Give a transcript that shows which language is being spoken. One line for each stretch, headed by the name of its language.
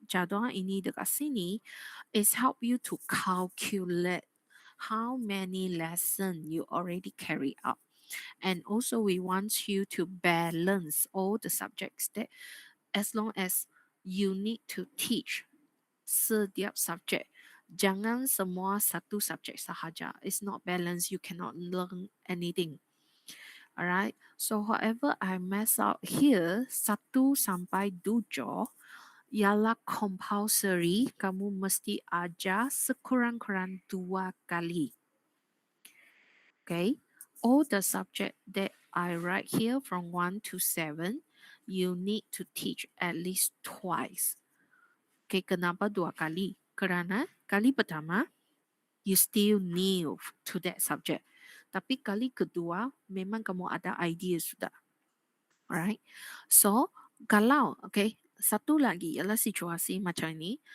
Malay: Jadual ini dekat sini
English: is help you to calculate how many lesson you already carry out. And also we want you to balance all the subjects that as long as you need to teach setiap subject.
Malay: Jangan semua satu subjek sahaja.
English: It's not balanced. You cannot learn anything. Alright. So however I mess up here
Malay: 1 sampai 7 ialah
English: compulsory.
Malay: Kamu mesti ajar sekurang-kurang 2 kali. Okay.
English: All the subject that I write here from 1 to 7, you need to teach at least twice. Okay,
Malay: kenapa 2 kali? Kerana kali pertama,
English: you still new to that subject.
Malay: Tapi kali kedua,
English: memang kamu ada idea sudah. Alright.
Malay: So, kalau, okay, satu lagi ialah situasi macam ini.